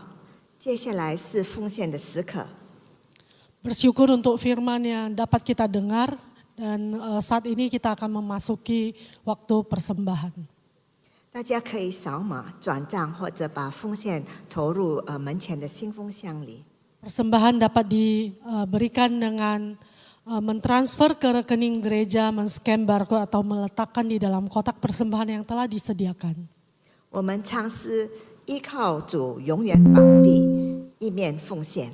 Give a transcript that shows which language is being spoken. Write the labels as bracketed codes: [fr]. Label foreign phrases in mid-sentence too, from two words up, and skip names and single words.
[zh] 接下来是奉献的时刻。 [id] Bersyukur untuk firman yang dapat kita dengar. Dan saat ini kita akan memasuki waktu persembahan. [zh] 大家可以扫码转账，或者把奉献投入门前的信封箱里。 [id] Persembahan dapat diberikan dengan mentransfer ke rekening gereja, men-scan barcode atau meletakkan di dalam kotak persembahan yang telah disediakan. [zh] 我们唱诗依靠主永远膀臂，一面奉献。